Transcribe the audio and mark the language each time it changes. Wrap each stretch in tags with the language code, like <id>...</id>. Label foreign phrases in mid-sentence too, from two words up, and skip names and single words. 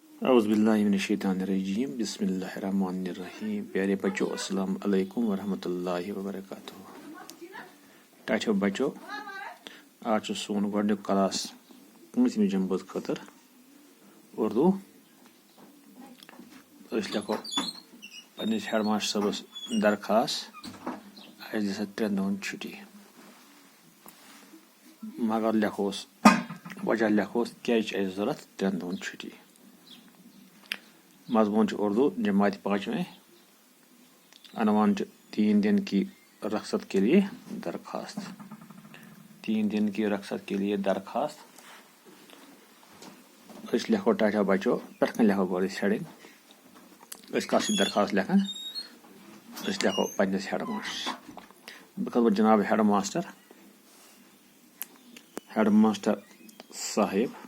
<ar>اعوذ باللہ من الشیطان الرجیم بسم اللہ الرحمن الرحیم.</ar> <ur>پیارے بچوں</ur> <ar>السلام علیکم ورحمۃ اللہ وبرکاتہ.</ar> <ks>ٹاٹھو بچو آج سون گۄڈنیُک کلاس پوٗنٛژمہِ جمٲژ خٲطرٕ اردو. أسۍ لیکھو پنٛنِس</ks> <en>head master</en> <ks>صٲبس درخواست اَسہِ دِ سا 3 دۄہن چھُٹی. مگر لیکھوس وجہ لیکھوس کیٛازِ چھِ اَسہِ ضوٚرتھ 3 دۄہن چھُٹی. مضمون چھُ اردو جماعت 5ویں. عنوان چھُ</ks> <ur>3 دن کی رخصت کے لیے درخواست. 3 دن کی رخصت کے لیے درخواست.</ur> <ks>أسۍ لیکھو ٹاٹھا بچو پٮ۪ٹھ کَنۍ لیکھو گۄڈٕ أسۍ ہیڈِنگ. أسۍ کَس چھِ درخواست لیکھان؟ أسۍ لیکھو پنٛنِس</ks> <en>head masters.</en> <ks>بہٕ کَرٕ جناب</ks> <en>head master</en> <ks>صاحب.</ks>